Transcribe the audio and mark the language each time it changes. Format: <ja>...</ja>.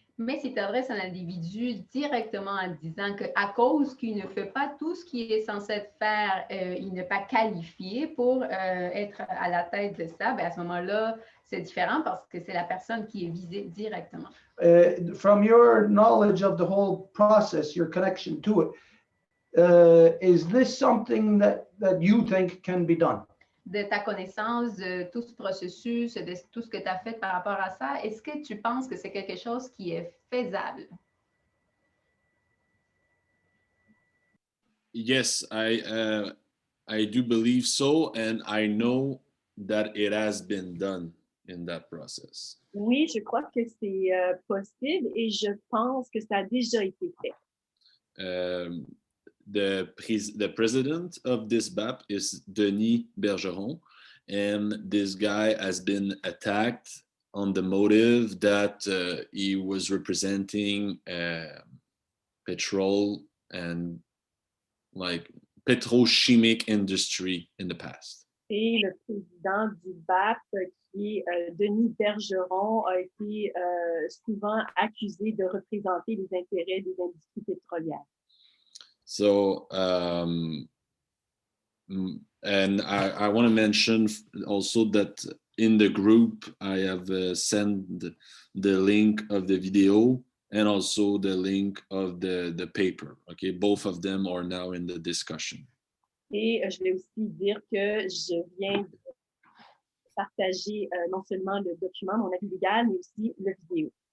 <fr>Mais si tu adresses un individu directement en disant qu'à cause qu'il ne fait pas tout ce qu'il est censé faire, il n'est pas qualifié pour être à la tête de ça, bien à ce moment-là, c'est différent parce que c'est la personne qui est visée directement.</fr> <en>From your knowledge of the whole process, your connection to it, is this something that you think can be done?</en> <fr>De ta connaissance de tout ce processus, de tout ce que tu as fait par rapport à ça, est-ce que tu penses que c'est quelque chose qui est faisable?</fr> <en>Yes, I do believe so, and I know that it has been done in that process.</en> <fr>Oui, je crois que c'est possible et je pense que ça a déjà été fait.</fr> <en>The president of this BAP is Denis Bergeron, and this guy has been attacked on the motive that he was representing petrol and like petrochemic industry in the past.</en> <fr>Et le président du BAP, qui est Denis Bergeron, a été souvent accusé de représenter les intérêts des industries pétrolières.</fr> <en>So, and I want to mention also that in the group, I have sent the link of the video and also the link of the paper. Okay, both of them are now in the discussion.</en> <fr>Et je vais aussi dire que je viens de partager non seulement le document, mon avis légal, mais aussi la vidéo.</fr>